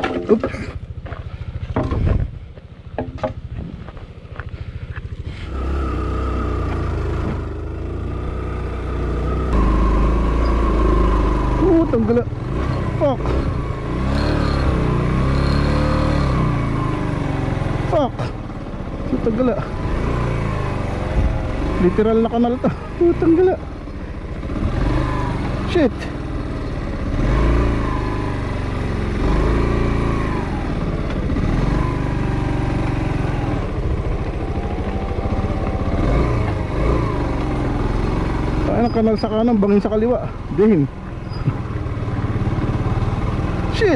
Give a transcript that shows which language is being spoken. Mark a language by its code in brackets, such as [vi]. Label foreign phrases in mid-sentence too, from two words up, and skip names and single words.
[tl] Oops. Tanggala. Fuck. [en] Fuck. [tl] Tanggala. Literal na kanal to. Tanggala. [en] Shit. [tl] Ay, ang kanal sa kanan, bangin sa kaliwa. [en] Damn. Shit.